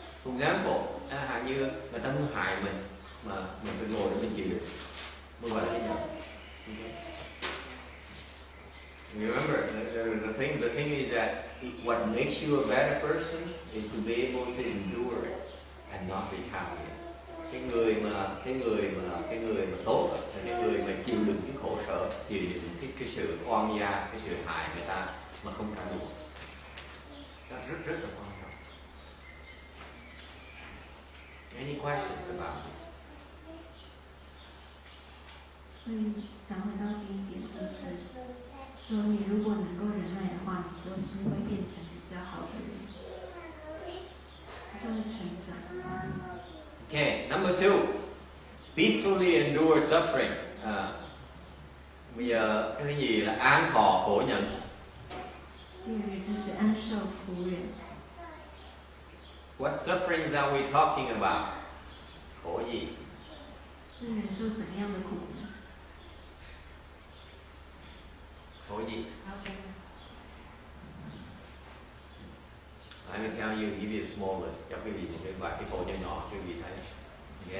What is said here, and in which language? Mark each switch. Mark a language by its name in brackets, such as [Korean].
[English] For example, [Vietnamese] hại như người ta muốn hại mình mà mình phải ngồi để mình chịu, mới gọi là cái nhận. [English] Okay? Remember, the thing is that what makes you a better person is to be able to endure it and not retaliate. [Vietnamese] Cái người mà tốt là cái người mà chịu đựng cái khổ sở, chịu đựng cái sự oan gia, cái sự hại người ta mà không trả đũa. Đó rất là quan trọng. [English] Any questions about this? [Chinese] 所以讲回到第一点，就是说你如果能够忍耐的话，你就是会变成比较好的人，就会成长。 [English] Okay, number 2, peacefully endure suffering. [Vietnamese] Bây giờ cái gì là an thọ khổ nhẫn? [Chinese] 第二个就是安受苦忍。 [English] What sufferings are we talking about? [Vietnamese] khổ gì? [Chinese] 是忍受什么样的苦呢？ [Vietnamese] khổ gì? [English] I will tell you, give you a small list. [Vietnamese] Cho quý vị một cái vài cái khổ nhỏ nhỏ cho quý vị thấy.